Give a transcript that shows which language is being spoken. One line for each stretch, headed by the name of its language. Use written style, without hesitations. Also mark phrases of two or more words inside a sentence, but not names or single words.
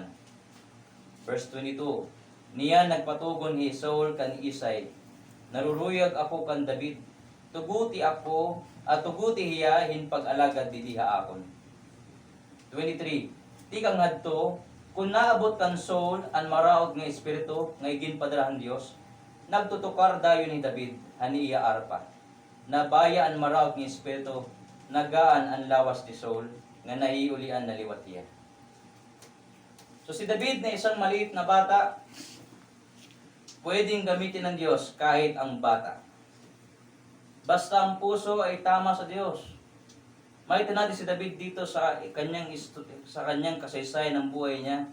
Waray: Verse 22, niya nagpatugon hi Saul kan Isay, naruruyag ako kan David, tuguti ako, at tuguti hiya hin pag-alagad didiha akon. 23, di kang hadto, kung naabot kan Saul ang maraog nga espiritu nga ginpadarahan Dios, nagtutukar dayon ni David ani iya arpa. Nabaya ang maraog nga espiritu, nagaan ang lawas ni Saul, nga naiulian na liwat hiya.
Filipino: So si David na isang maliit na bata, pwedeng gamitin ng Diyos kahit ang bata. Basta ang puso ay tama sa Diyos. Makita natin si David dito sa kanyang kasaysayan ng buhay niya.